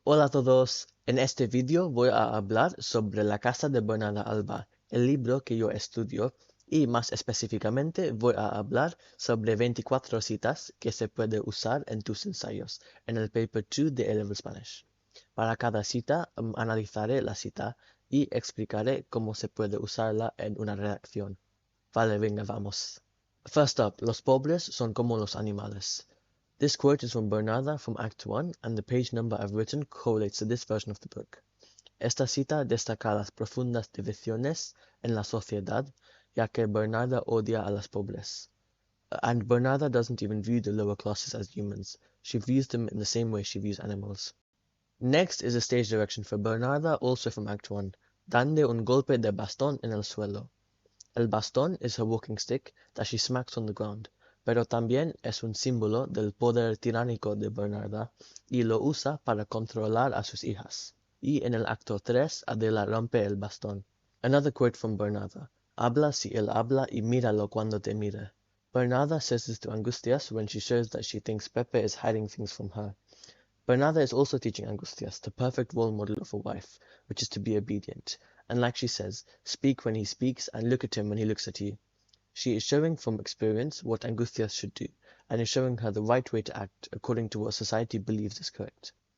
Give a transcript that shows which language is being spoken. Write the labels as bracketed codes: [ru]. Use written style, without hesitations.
[es] Hola a todos, en este vídeo voy a hablar sobre la Casa de Bernarda Alba, el libro que yo estudio, y más específicamente voy a hablar sobre 24 citas que se puede usar en tus ensayos, en el paper 2 de A-Level Spanish. Para cada cita, analizaré la cita y explicaré cómo se puede usarla en una redacción. Vale, venga, vamos. [en] First up, [es] los pobres son como los animales. [en] This quote is from Bernarda from Act 1, and the page number I've written correlates to this version of the book. [es] Esta cita destaca las profundas divisiones en la sociedad, ya que Bernarda odia a los pobres. [en] And Bernarda doesn't even view the lower classes as humans. She views them in the same way she views animals. Next is a stage direction for Bernarda, also from Act 1. [es] Dande un golpe de bastón en el suelo. El bastón [en] is her walking stick that she smacks on the ground, [es] pero también es un símbolo del poder tiránico de Bernarda y lo usa para controlar a sus hijas. Y en el acto 3, Adela rompe el bastón. [en] Another quote from Bernarda. [es] Habla si él habla y míralo cuando te mire. [en] Bernarda says this to Angustias when she shows that she thinks Pepe is hiding things from her. Bernarda is also teaching Angustias the perfect role model of a wife, which is to be obedient. And like she says, speak when he speaks and look at him when he looks at you. She is showing from experience what Angustias should do, and is showing her the right way to act according to what society believes is correct.